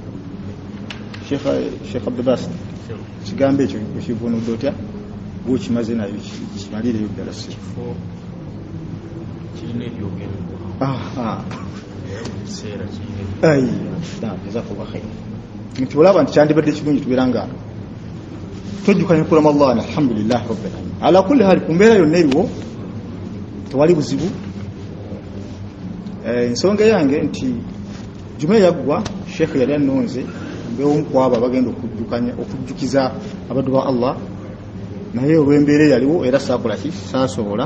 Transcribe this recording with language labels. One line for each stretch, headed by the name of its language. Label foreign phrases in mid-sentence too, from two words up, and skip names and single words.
Ganda: Sheikh Abdulbas kigambo ekyo ekivunudde otya bwokimaze nayo kimalireyo ddala kifo kirina ebyogerwa ebiseera
Arabic: جزاك الله خير
Ganda: nti olaba nti kyandibadde kirungi tubeera nga tojjukanya ku Ramadan
Arabic: الحمد لله رب العالمين. على كل حال
Ganda: ku mbeera yonna eriwo tewali buzibu. Ensonga yange nti juma yaggwa Sheikh yali annonze mbeewo kwabo bagenda okujjukiza abaddu ba Allah, naye olw'embeera yaliwo era saakola ki saasobola.